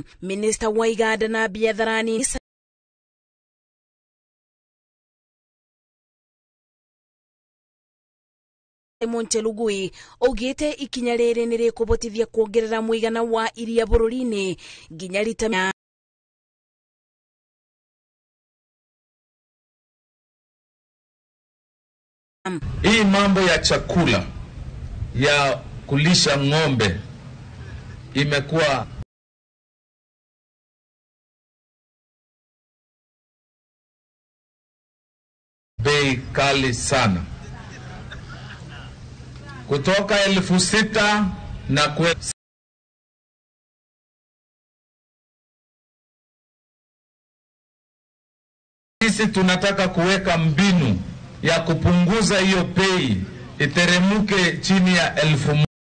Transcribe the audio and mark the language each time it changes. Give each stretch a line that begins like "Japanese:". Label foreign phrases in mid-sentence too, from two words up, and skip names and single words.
Kikuyu: Minista wa iganda na biatharani Monchelugui augite ikinya riri ni rikubotithia kuongerera muigana wa iria bururi-ini nginya lita
Swahili: hii mambo ya chakula ya kulisha ng'ombe imekuwa bei kali sana, kutoka 6,000 na sisi tunataka kuweka mbinu ya kupunguza hiyo bei iteremuke chini ya 1,000.